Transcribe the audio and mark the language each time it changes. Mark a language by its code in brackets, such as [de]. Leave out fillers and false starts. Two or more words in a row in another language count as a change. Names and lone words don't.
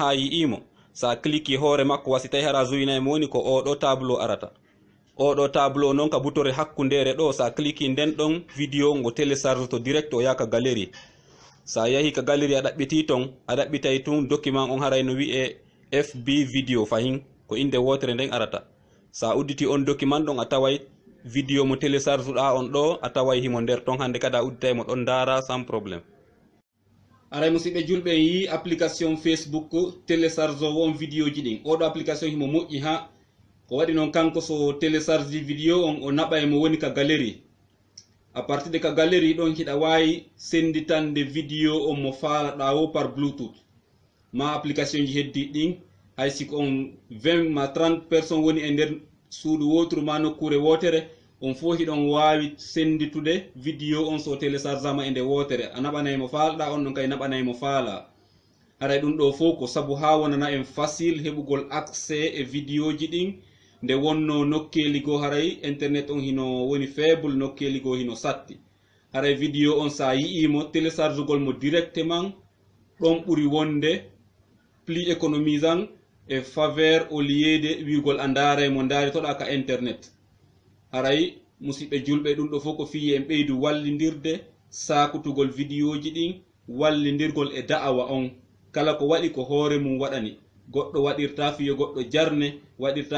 [ff] ha yi'imo sa cliqui hoore makko wasi tawi hara zuwinay mo woni ko oɗo tableau arata oɗo tableau noon ka butore hakkundere ɗo sa cliqui nden ɗon vidéo ngo télécharge to direct o yaha ka galerie sa yahi ka galerie a ɗaɓɓiti ton a ɗaɓɓitay tun document on haray no wi'e FB Video fahin ko inde wotere nden arata sa udditi on document ɗon a taway vidéo mo télécharge ɗa on ɗo a taway himo nder ton hande kada udditay mo ɗon dara [fr] sans probléme [ff] aray musidɓe julɓe yi application Facebook télécharge on vidéo ji ɗin oɗo application himo moƴƴi ha ko waɗi noon kanko so télécharge vidéo on o naɓa mo woni ka galerie [fr] à partir de [ff] ka galerie ɗon hiɗa wawi senditande vidéo on mo faalaɗa o [fr] par bluetooth [ff] ma application ji heddi ɗin hay siko on 20 ma 30 personnes woni e nder suudu wotru ma nokkure wotere on fo hiɗon wawi senditude vidéo on so téléchargama e nde wotere a naɓanay mo faalaɗa on ɗon kay naɓanay mo faala aray ɗum ɗo fo ko saabu ha wonana en facile heɓugol accès e vidéo ji ɗin nde wonno nokkeli go haray internet on hino woni faible nokkeli go hino satti haray vidéo on sa yi'imo télécharge gol mo directement ɗon ɓuri wonde [fr] plus économisant [ff] e [fr] faveur au lieu de [ff] wiigol a ndaaray mo ndaaritoɗa ka internet haray musidɓe julɓe ɗum ɗo fof ko fiyi en ɓeydu wallidirde sakutugol vidéo ji ɗin wallidirgol e da'awa on kala ko waɗi ko hoore mum waɗani goɗɗo waɗirta fiyo goɗɗo jarne waɗirta